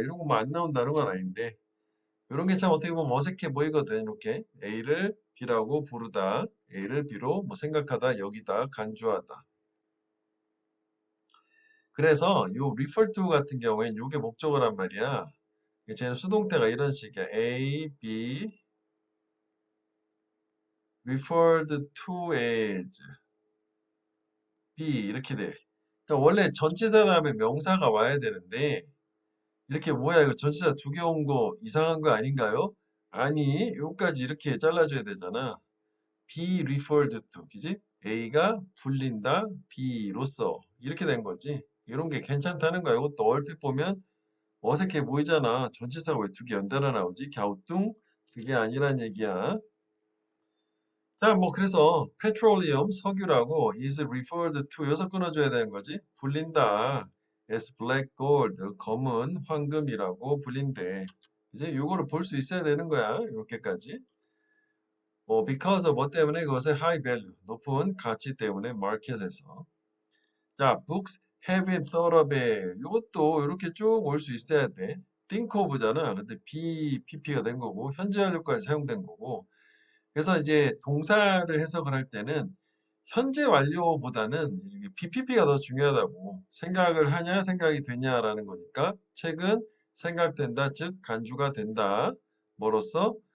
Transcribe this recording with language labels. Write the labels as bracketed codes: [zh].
[ko] 이런 거 뭐 안 나온다는 건 아닌데 요런 게 참 어떻게 보면 어색해 보이거든. 이렇게 A를 B라고 부르다 A를 B로 뭐 생각하다 여기다 간주하다. 그래서 요 refer to 같은 경우에는 요게 목적어란 말이야. 쟤는 수동태가 이런 식이야. [en] A, B, referred to as B 이렇게 돼. [ko] 그러니까 원래 전치사 다음에 명사가 와야 되는데 이렇게 뭐야 이거 전치사 두 개 온 거 이상한 거 아닌가요? 아니 여기까지 이렇게 잘라줘야 되잖아. [en] be referred to 그지? [ko] A가 불린다 B로서 이렇게 된 거지. 이런 게 괜찮다는 거야. 이것도 얼핏 보면 어색해 보이잖아. 전치사가 왜 두 개 연달아 나오지? 갸우뚱? 그게 아니란 얘기야. 자, 뭐 그래서 petroleum 석유라고 is referred to 여기서 끊어줘야 되는 거지. 불린다. [en] as black gold 검은 황금이라고 불린대. [ko] 이제 요거를 볼 수 있어야 되는 거야. 이렇게까지. because of 뭐 때문에 그것의 high value 높은 가치 때문에 마켓에서. [en] 자, books have been thought of it. [ko] 이것도 이렇게 쭉 올 수 있어야 돼. [en] think of잖아. [ko] 근데 BPP가 된 거고 현재 완료까지 사용된 거고. 그래서 이제 동사를 해석을 할 때는 현재 완료보다는 BPP가 더 중요하다고. 생각을 하냐, 생각이 되냐라는 거니까 책은 생각된다, 즉 간주가 된다. 뭐로써?